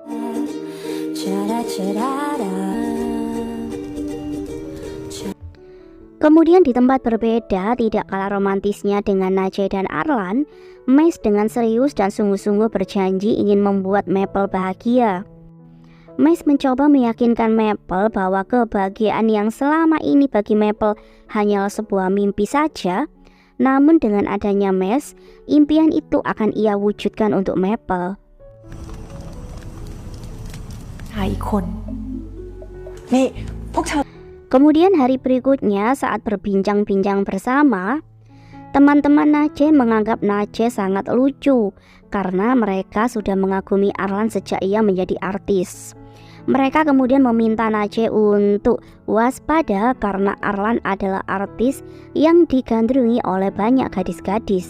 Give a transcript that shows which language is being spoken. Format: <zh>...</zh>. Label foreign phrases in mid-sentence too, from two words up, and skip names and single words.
<id>Kemudian di tempat berbeda, tidak kalah romantisnya dengan Najai dan Arlan, Max dengan serius dan sungguh-sungguh berjanji ingin membuat Maple bahagia. Max mencoba meyakinkan Maple bahwa kebahagiaan yang selama ini bagi Maple hanyalah sebuah mimpi saja. Namun dengan adanya Max, impian itu akan ia wujudkan untuk Maple.</id> <th>หาอีกคน นี่พวกเธอ</th> <id>Kemudian hari berikutnya saat berbincang-bincang bersama, teman-teman Najai menganggap Najai sangat lucu karena mereka sudah mengagumi Arlan sejak ia menjadi artis. Mereka kemudian meminta Najai untuk waspada karena Arlan adalah artis yang digandrungi oleh banyak gadis-gadis.</id>